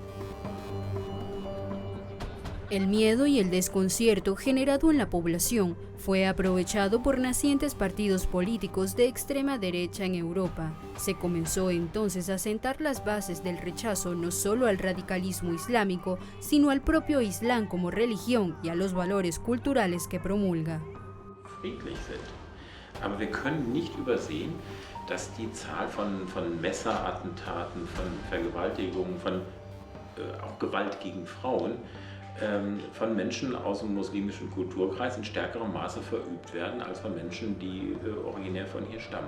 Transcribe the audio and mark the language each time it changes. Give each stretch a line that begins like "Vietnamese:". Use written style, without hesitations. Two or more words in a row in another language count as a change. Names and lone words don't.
Spanish: El miedo y el desconcierto generado en la población fue aprovechado por nacientes partidos políticos de extrema derecha en Europa. Se comenzó entonces a sentar las bases del rechazo no solo al radicalismo islámico, sino al propio Islam como religión y a los valores culturales que promulga.
German: Aber wir können nicht übersehen, dass die Zahl von Messerattentaten, von Vergewaltigungen, von auch Gewalt gegen Frauen von Menschen aus dem muslimischen Kulturkreis in stärkerem Maße verübt werden als von Menschen, die originär von hier stammen.